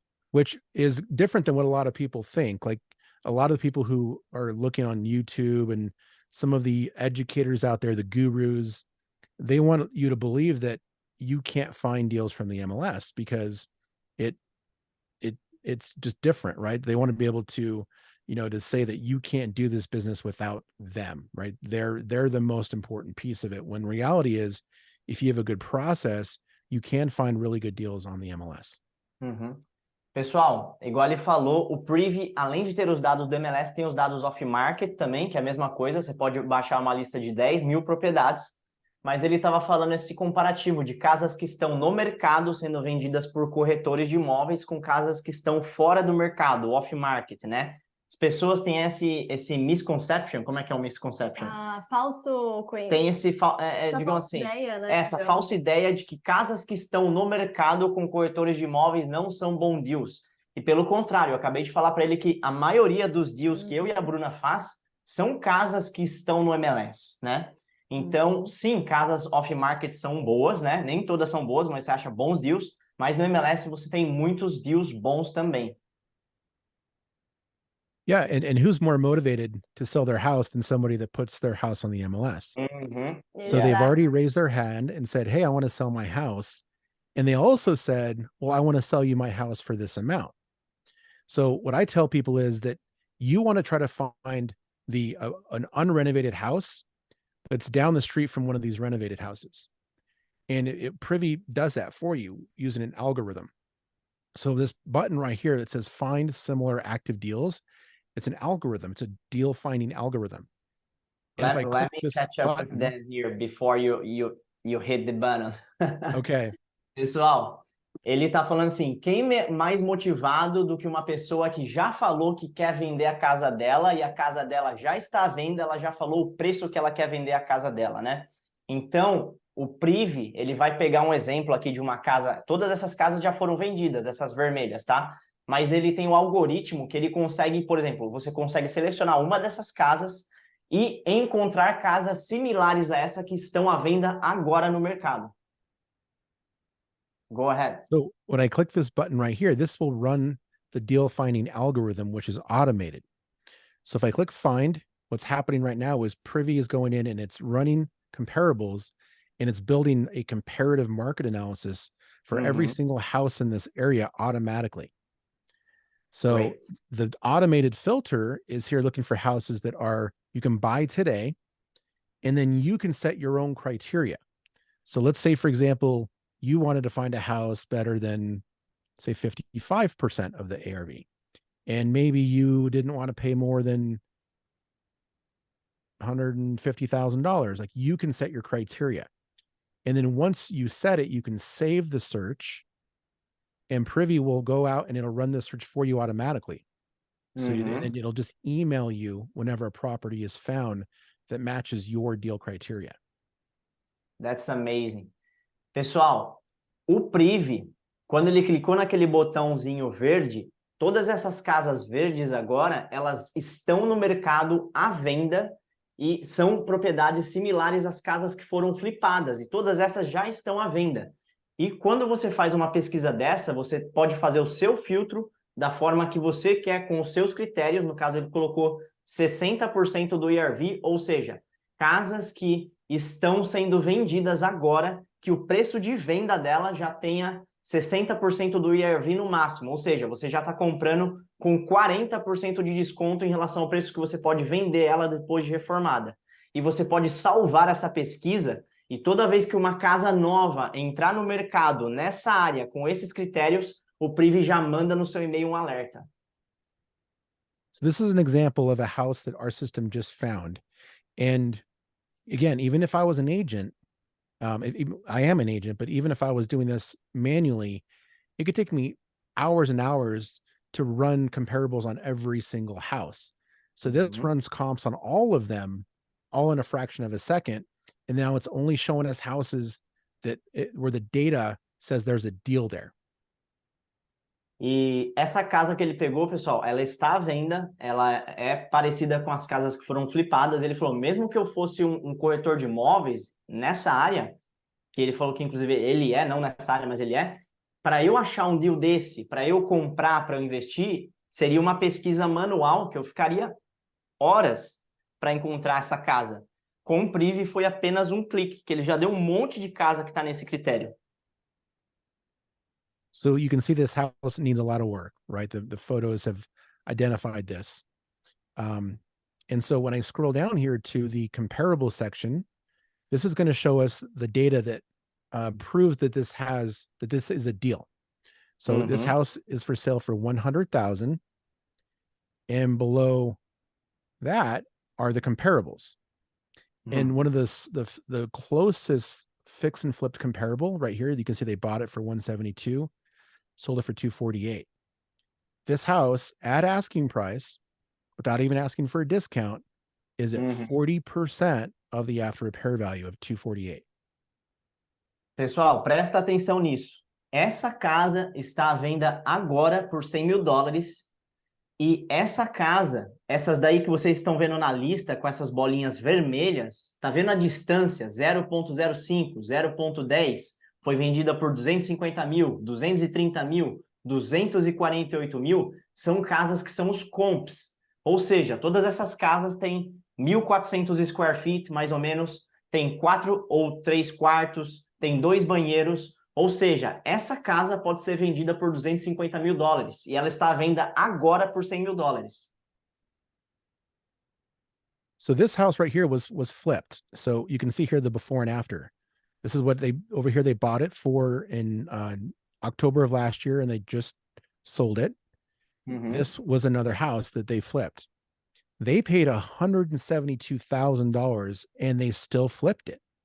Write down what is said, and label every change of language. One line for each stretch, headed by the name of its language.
English: Which is different than what a lot of people think. Like a lot of people who are looking on YouTube and some of the educators out there, the gurus, they want you to believe that you can't find deals from the MLS because it's just different, right? They want to be able to, to say that you can't do this business without them, right? They're the most important piece of it. When reality is, if you have a good process, you can find really good deals on the MLS. Uhum.
Portuguese: Pessoal, igual ele falou, o Privy, além de ter os dados do MLS, tem os dados off-market também, que é a mesma coisa, você pode baixar uma lista de 10 mil propriedades, mas ele estava falando esse comparativo de casas que estão no mercado sendo vendidas por corretores de imóveis com casas que estão fora do mercado, off-market, né? As pessoas têm esse misconception, como é que é o misconception? Falso conhecimento. Tem Essa digamos falsa assim, ideia, né? essa falsa ideia de que casas que estão no mercado com corretores de imóveis não são bom deals. E pelo contrário, eu acabei de falar para ele que a maioria dos deals que eu e a Bruna faz são casas que estão no MLS, né? Então, sim, casas off-market são boas, né? Nem todas são boas, mas você acha bons deals. Mas no MLS você tem muitos deals bons também.
English: Yeah, and who's more motivated to sell their house than somebody that puts their house on the MLS? Uhum. So they've already raised their hand and said, hey, I want to sell my house. And they also said, well, I want to sell you my house for this amount. So what I tell people is that you want to try to find an unrenovated house that's down the street from one of these renovated houses. And Privy does that for you using an algorithm. So this button right here that says find similar active deals, it's an algorithm. It's a deal finding algorithm. Let me catch up with them here before you hit the button. Okay.
Portuguese: Pessoal, ele tá falando assim, quem é mais motivado do que uma pessoa que já falou que quer vender a casa dela e a casa dela já está à venda, ela já falou o preço que ela quer vender a casa dela, né? Então, o Privy, ele vai pegar um exemplo aqui de uma casa, todas essas casas já foram vendidas, essas vermelhas, tá? Mas ele tem um algoritmo que ele consegue, por exemplo, você consegue selecionar uma dessas casas e encontrar casas similares a essa que estão à venda agora no mercado.
English: Go ahead. So when I click this button right here, this will run the deal finding algorithm, which is automated. So if I click find, what's happening right now is Privy is going in and it's running comparables and it's building a comparative market analysis for every single house in this area automatically. So Great. the automated filter is here looking for houses that you can buy today, and then you can set your own criteria. So let's say, for example, you wanted to find a house better than, say, 55% of the ARV. And maybe you didn't want to pay more than $150,000. Like, you can set your criteria. And then once you set it, you can save the search, and Privy will go out and it'll run the search for you automatically. So and it'll just email you whenever a property is found that matches your deal criteria. That's amazing.
Portuguese: Pessoal, o Privy, quando ele clicou naquele botãozinho verde, todas essas casas verdes agora, elas estão no mercado à venda e são propriedades similares às casas que foram flipadas, e todas essas já estão à venda. E quando você faz uma pesquisa dessa, você pode fazer o seu filtro da forma que você quer, com os seus critérios. No caso, ele colocou 60% do IRV, ou seja, casas que estão sendo vendidas agora, que o preço de venda dela já tenha 60% do IRV no máximo, ou seja, você já está comprando com 40% de desconto em relação ao preço que você pode vender ela depois de reformada. E você pode salvar essa pesquisa, e toda vez que uma casa nova entrar no mercado nessa área com esses critérios, o Privy já manda no seu e-mail um alerta.
English: So this is an example of a house that our system just found. And again, even if I was an agent, I am an agent, but even if I was doing this manually, it could take me hours and hours to run comparables on every single house. So this runs comps on all of them, all in a fraction of a second. And now it's only showing us houses where the data says there's a deal there.
Portuguese: E essa casa que ele pegou, pessoal, ela está à venda, ela é parecida com as casas que foram flipadas. Ele falou, mesmo que eu fosse um corretor de imóveis nessa área, que ele falou que inclusive ele não nessa área, mas ele para eu achar um deal desse, para eu comprar, para eu investir, seria uma pesquisa manual que eu ficaria horas para encontrar essa casa. Com o Privy foi apenas um clique, que ele já deu um monte de casa que está nesse critério.
English: So you can see this house needs a lot of work, right? The photos have identified this. And so when I scroll down here to the comparable section, this is going to show us the data that proves that this is a deal. So this house is for sale for 100,000, and below that are the comparables. And one of the closest fix and flipped comparable right here, you can see they bought it for 172, sold it for 248. This house at asking price, without even asking for a discount, is at 40% of the after repair value of 248.
Portuguese: Pessoal, presta atenção nisso. Essa casa está à venda agora por $100 mil. E essa casa, essas daí que vocês estão vendo na lista, com essas bolinhas vermelhas, tá vendo a distância? 0,05, 0,10, foi vendida por 250 mil, 230 mil, 248 mil, são casas que são os comps. Ou seja, todas essas casas têm 1.400 square feet, mais ou menos, tem 4 ou 3 quartos, tem 2 banheiros, ou seja, essa casa pode ser vendida por $250 mil e ela está à venda agora por $100 mil.
English: So this house right here was flipped. So you can see here the before and after. This is what over here they bought it for in October of last year, and they just sold it. This was another house that they flipped. They paid $172,000 and they still flipped it.